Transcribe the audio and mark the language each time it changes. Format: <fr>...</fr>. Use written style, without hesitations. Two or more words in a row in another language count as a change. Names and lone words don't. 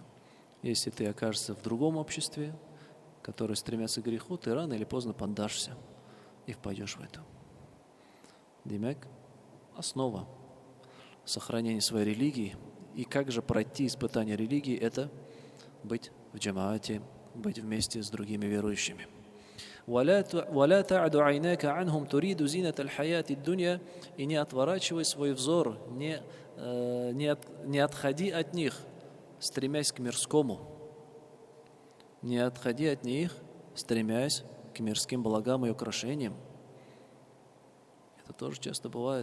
<ru>Если ты окажешься в другом обществе, которое стремятся к греху, ты рано или поздно поддашься и впадешь в это. Демек, основа сохранения своей религии и как же пройти испытание религии – это быть в джамаате, быть вместе с другими верующими.</ru> <ar>وَلَا تَعْدُ عَيْنَاكَ عَنْهُمْ تُرِيدُ زِينَةَ الْحَيَاةِ الدُّنْيَا.</ar> <ru>И не отворачивай свой взор, не отходи от них, стремясь к мирскому. Не отходи от них, стремясь к мирским благам и украшениям. Это тоже часто бывает.</ru>